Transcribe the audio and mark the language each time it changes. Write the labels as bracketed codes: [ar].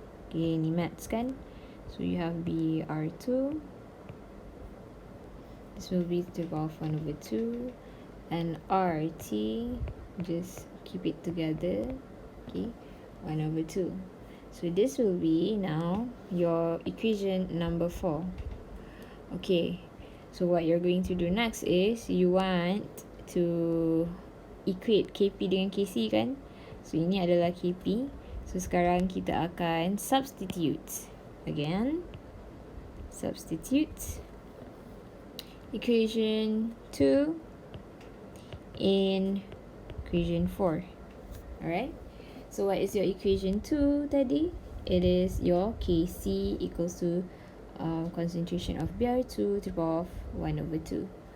[en] Okay, [ms] ni maths kan, [en] so you have Br2, this will be to the power of 1/2, and RT, just keep it together, okay, 1/2. So this will be now your equation number 4. Okay, so what you're going to do next is you want to equate Kp [ms] dengan Kc kan. So ini adalah Kp. So sekarang kita akan substitute. [en] Again, substitute equation 2 in equation 4. Alright. So what is your equation 2 tadi? It is your Kc equals to concentration of Br2 to the power of 1/2.